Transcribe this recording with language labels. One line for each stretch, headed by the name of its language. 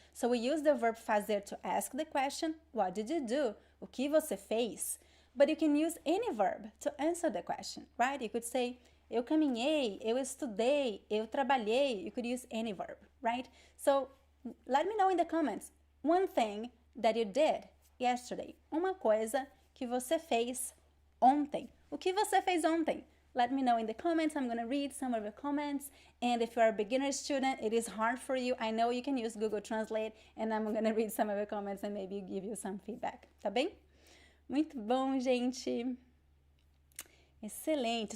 English: So we use the verb fazer to ask the question, what did you do?
Portuguese: O que você fez?
English: But you can use any verb to answer the question, right? You could say,
Portuguese: eu caminhei, eu estudei, eu trabalhei.
English: You could use any verb, right? So let me know in the comments one thing that you did yesterday.
Portuguese: Uma coisa que você fez ontem. O que você fez ontem?
English: Let me know in the comments. I'm going to read some of your comments. And if you are a beginner student, it is hard for you. I know you can use Google Translate, and I'm going to read some of your comments and maybe give you some feedback.
Portuguese: Tá bem? Muito bom, gente. Excelente.